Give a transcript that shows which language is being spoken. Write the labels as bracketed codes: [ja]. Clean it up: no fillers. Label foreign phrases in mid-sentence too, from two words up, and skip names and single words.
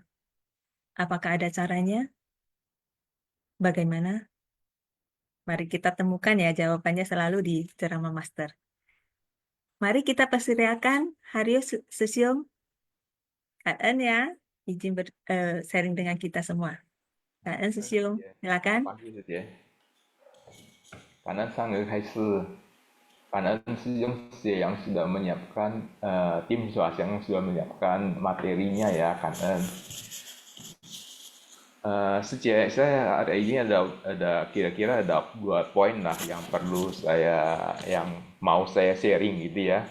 [id] Apakah ada caranya? Bagaimana? Mari kita temukan ya jawabannya selalu di ceramah master. Mari kita persilakan Haryo Sesiong. Kak ya, izin sharing dengan kita semua. Kak Sesiong, silakan. [zh] 感恩上人开示，感恩师兄师 [id] yang sudah menyiapkan tim yang sudah menyiapkan materinya ya, 感恩。saya hari ini ada kira-kira ada 2 poin lah yang mau saya sharing gitu ya.